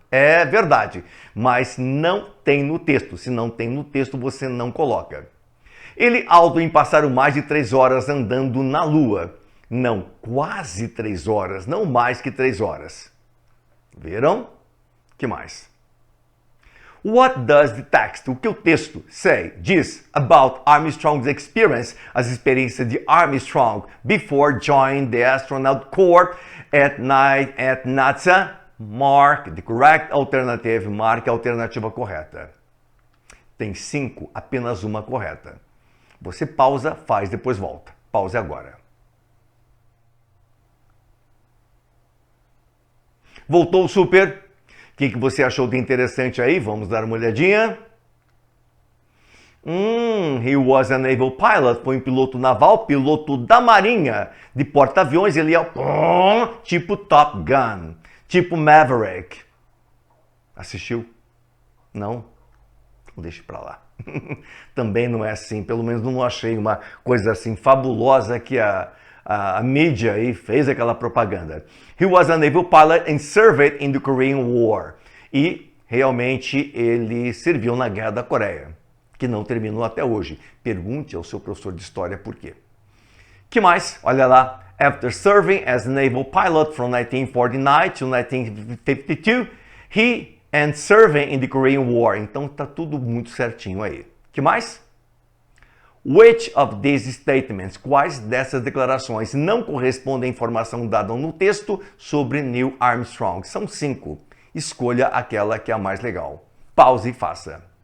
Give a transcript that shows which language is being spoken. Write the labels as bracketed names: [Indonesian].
[Portuguese] É verdade, mas não tem no texto. Se não tem no texto, você não coloca. Ele passaram mais de 3 horas andando na Lua. Não, quase 3 horas, não mais que 3 horas. Viram? Que mais? [English] What does the text, [Portuguese] o que o texto diz [English] about Armstrong's experience, [Portuguese] as experiências de Armstrong [English] before joining the astronaut corps at NASA? Mark the correct alternative, [Portuguese] marque a alternativa correta. Tem 5, apenas uma correta. Você pausa, faz, depois volta. Pause agora. Voltou super? O que você achou de interessante aí? Vamos dar uma olhadinha. [English] He was a naval pilot, [Portuguese] foi um piloto naval, piloto da marinha, de porta-aviões. Ele é tipo Top Gun, tipo Maverick. Assistiu? Não? Então deixa pra lá. Também não é assim, pelo menos não achei uma coisa assim fabulosa que a mídia aí fez aquela propaganda. [English] He was a naval pilot and served in the Korean War. [Portuguese] E realmente ele serviu na Guerra da Coreia, que não terminou até hoje. Pergunte ao seu professor de história por quê. Que mais? Olha lá. [English] After serving as a naval pilot from 1949 to 1952, he and serving in the Korean War. [Portuguese] Então tá tudo muito certinho aí. Que mais? [English] Which of these statements, [Portuguese] quais dessas declarações não correspondem à informação dada no texto sobre Neil Armstrong? São 5. Escolha aquela que é a mais legal. Pause e faça.